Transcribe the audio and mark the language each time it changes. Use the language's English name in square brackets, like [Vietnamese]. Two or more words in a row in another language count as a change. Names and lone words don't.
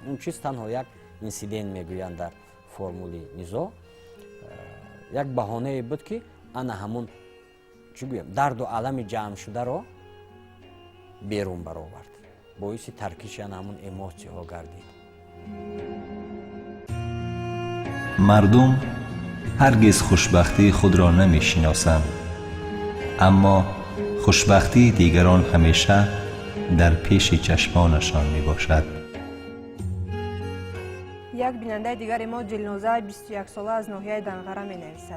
[Tajik] он чиз танҳо як инсидент мегӯянд дар формули низоъ, як баҳонае буд ки ана ҳамон чӣ гӯям дарду алами ҷамъшударо берун баровард, боиси таркиши ана ҳамон эмотсияҳо гардид. [Persian] مردم هرگز خوشبختی خود را نمی شناسند، اما خوشبختی دیگران همیشه در پیش چشمانشان می باشد. یک بیننده دیگر ما جلنوزه 21 ساله از ناحیه دنغره می نویسد.